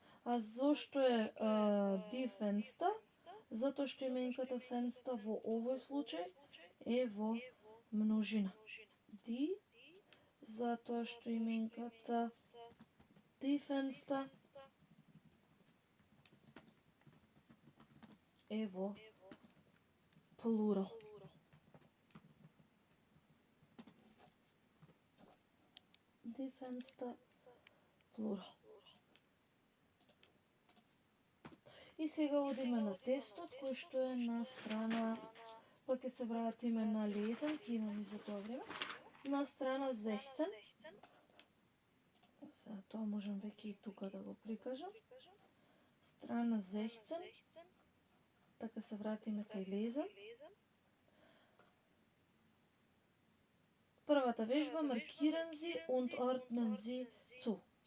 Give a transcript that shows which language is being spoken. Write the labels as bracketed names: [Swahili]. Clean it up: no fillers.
[Macedonian] А зошто е die Fenster? Затоа што именката Fenster во овој случај е во множина. Die, затоа што именката die Fenster е во плурал. Die Fenster плурал. И сега одиме на тестот, кој што е на страна, па ќе се вратиме на лезен, ќе имам и за тоа време, на страна 16. Сега тоа можам веќе и тука да го прикажам. Страна 16, така се вратиме кај лезен. Првата вежба, [German] markieren Sie und ordnen Sie zu.